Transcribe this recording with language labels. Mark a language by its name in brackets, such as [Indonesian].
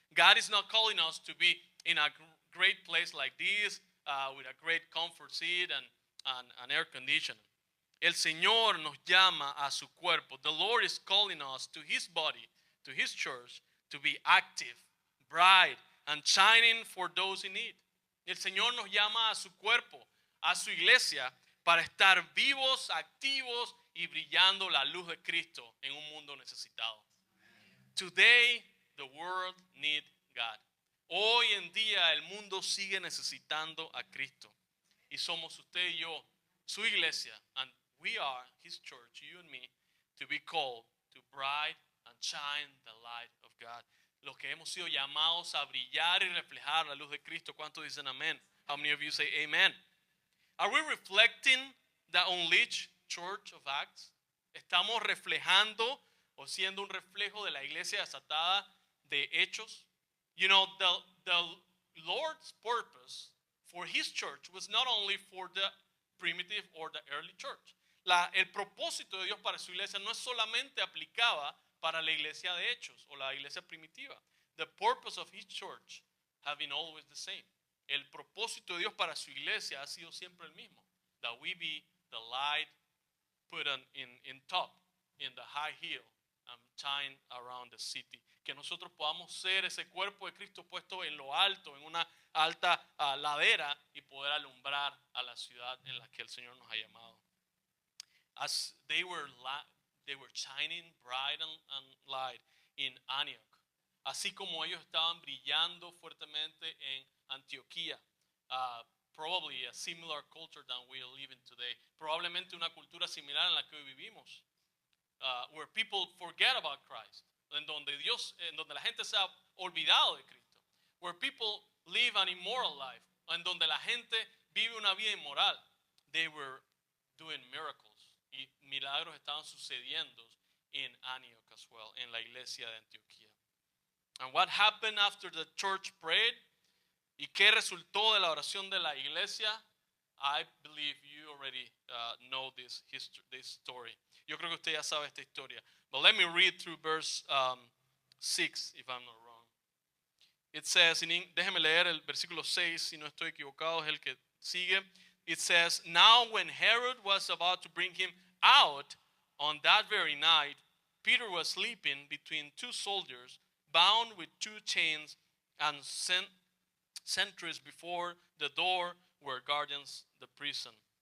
[English] God is not calling us to be in a great place like this with a great comfort seat and air conditioning. [Spanish] El Señor nos llama a su cuerpo. [English] The Lord is calling us to his body, to his church, to be active, bright, and shining for those in need. [Spanish] El Señor nos llama a su cuerpo, a su iglesia, para estar vivos, activos y brillando la luz de Cristo en un mundo necesitado. [English] Today, the world needs God. [Spanish] Hoy en día el mundo sigue necesitando a Cristo. Y somos usted y yo, su iglesia, [English] and we are his church, you and me, to be called to bright and shine the light of God. [Spanish] Los que hemos sido llamados a brillar y reflejar la luz de Cristo. ¿Cuántos dicen amén? [English] How many of you say amen? Are we reflecting the unleashed church of Acts? [Spanish] ¿Estamos reflejando o siendo un reflejo de la iglesia desatada de Hechos? [English] You know, the Lord's purpose for his church was not only for the primitive or the early church. [Spanish] El propósito de Dios para su iglesia no solamente aplicaba para la iglesia de Hechos o la iglesia primitiva. [English] The purpose of his church have been always the same. [Spanish] El propósito de Dios para su iglesia ha sido siempre el mismo. [English] That we be the light put in top, in the high hill, and shine around the city. [Spanish] Que nosotros podamos ser ese cuerpo de Cristo puesto en lo alto, en una alta ladera, y poder alumbrar a la ciudad en la que el Señor nos ha llamado. [English] As they were shining bright and light in Antioch. [Spanish] Así como ellos estaban brillando fuertemente en Antioquía. [English] Probably a similar culture than we are living today. [Spanish] Probablemente una cultura similar en la que hoy vivimos. [English] Where people forget about Christ. [Spanish] En donde la gente se ha olvidado de Cristo. [English] Where people live an immoral life. [Spanish] En donde la gente vive una vida inmoral. [English] They were doing miracles. [Spanish] Y milagros estaban sucediendo en [English] Antioch as well, [Spanish] en la iglesia de Antioquía. [English] And what happened after the church prayed? [Spanish] ¿Y qué resultó de la oración de la iglesia? [English] I believe you already know this story. [Spanish] Yo creo que usted ya sabe esta historia. [English] But let me read through verse 6, if I'm not wrong. It says, [Spanish] déjeme leer el versículo 6, si no estoy equivocado, es el que sigue. [English] It says, now when Herod was about to bring him out on that very night, Peter was sleeping between two soldiers, bound with two chains, and sentries before the door were guardians the prison.